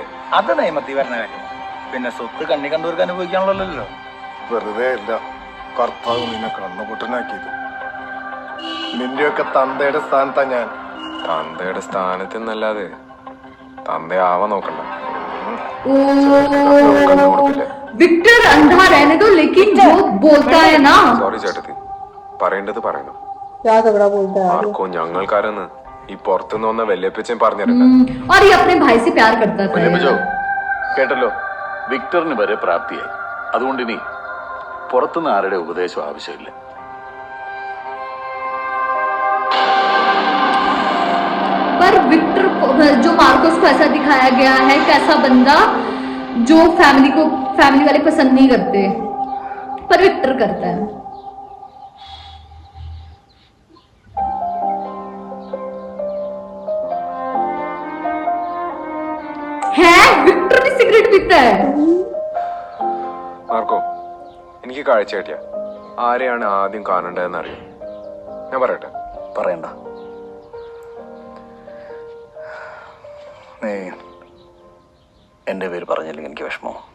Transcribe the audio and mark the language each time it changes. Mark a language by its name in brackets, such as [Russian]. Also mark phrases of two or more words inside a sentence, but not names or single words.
[Malayalam] അത് നിയമത്തിൽ വരുന്ന കാര്യം. പിന്നെ സ്വത്ത് കണ്ണി കണ്ടവർക്ക് അനുഭവിക്കാനുള്ളല്ലോ. വെറുതെ അല്ല കർത്താവ് നിന്നെ കണ്ണുപൊട്ടനാക്കിയത്. നിന്റെയൊക്കെ തന്തയുടെ സ്ഥാനത്താ ഞാൻ. തന്തയുടെ സ്ഥാനത്ത് എന്നല്ലാതെ തന്തയാവാൻ നോക്കണ്ട. [Hindi] विक्टर अंधा रहने दो, लेकिन जो बोलता है ना। [Malayalam] സോറി ചേട്ടത്തി, പറയേണ്ടത് പറയണം. ആർക്കോ ഞങ്ങൾക്കാരെന്ന് ഈ പുറത്തുനിന്ന് വന്ന വല്യപ്പച്ചൻ പറഞ്ഞിട്ടുണ്ട്. [Hindi] और ये अपने भाई से प्यार करता था। [Malayalam] വല്യപ്പച്ചോ കേട്ടല്ലോ, വിക്ടറിന് വരെ പ്രാപ്തിയായി. അതുകൊണ്ട് ഇനി പുറത്തുനിന്ന് ആരുടെ ഉപദേശം ആവശ്യമില്ല. [Hindi] पर विक्टर जो मार्कोस को ऐसा दिखाया गया है, कैसा बंदा जो फैमिली वाले पसंद नहीं करते, पर विक्टर करता है विक्टर भी सिगरेट पीता है। [Malayalam] മാർക്കോ, എനിക്ക് കാഴ്ച കിട്ടിയ ആരെയാണ് ആദ്യം കാണേണ്ടതെന്ന് അറിയാം. ഞാൻ പറയട്ടെ? പറയണ്ട. നീ എന്റെ പേര് പറഞ്ഞില്ലെങ്കിൽ എനിക്ക് വിഷമോ?